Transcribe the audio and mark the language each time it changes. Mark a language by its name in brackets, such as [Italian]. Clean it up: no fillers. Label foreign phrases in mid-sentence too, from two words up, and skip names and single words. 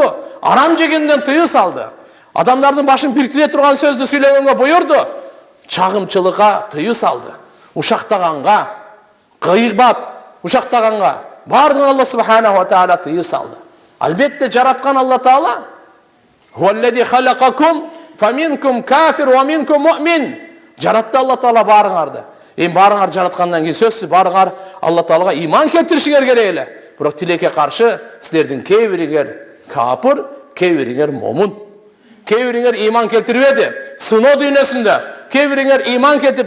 [Kyrgyz] Арам жегенден тыйуу салды. Адамдардын башын бирктире турган сөздү сүйлөгөнгө буйурду. Чагымчылыкка тыйуу салды. Ушактаганга, гыйбат, ушактаганга бардыгын Алла [Arabic] سبحانه و تعالى [Kyrgyz] тыйуу салды. Албетте жараткан Алла Таала [Arabic] هو الذي خلقكم فمنكم كافر و منكم مؤمن. [Kyrgyz] Жаратты Алла Таала барыңарды. Барыңар жараткандан кийин сөзсүз барыңар Алла Таалага иман келтиришиңер керек эле. Бирок тилекке каршы силердин кээ бириңер капыр, кээ бириңер момун. Кээ бириңер иман келтирбеди. Сыноо дүйнөсүндө кээ бириңер иман келтирди.